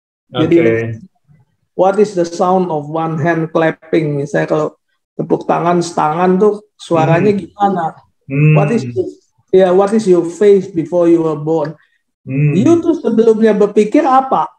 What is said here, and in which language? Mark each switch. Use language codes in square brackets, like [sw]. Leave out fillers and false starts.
[en] Jadi what is the sound of one hand clapping? [id] Misalnya kalau tepuk tangan setangan tuh suaranya gimana? [en] What is your face before you were born? [id] You tuh sebelumnya berpikir apa?